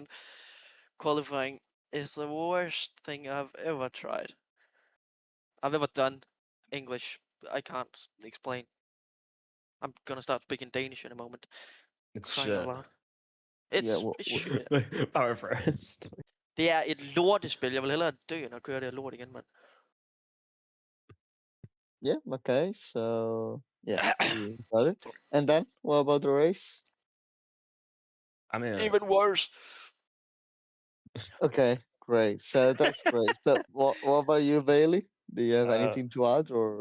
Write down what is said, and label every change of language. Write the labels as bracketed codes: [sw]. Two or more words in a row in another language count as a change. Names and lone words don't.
[en] Qualifying is the worst thing I've ever tried. I've ever done. English. I can't explain. I'm gonna start speaking Danish in a moment. It's Crying out shit. loud. Yeah, It's shit. Paraphrased. [da] Det er et lortespil. Jeg vil hellere dø, end at køre det her lort igen, mand. [en] yeah. Okay, so yeah, we got it. And then what about the race? I mean, Even worse. Okay, great. So that's great. So what about you, Bailey? Do you have anything to add or?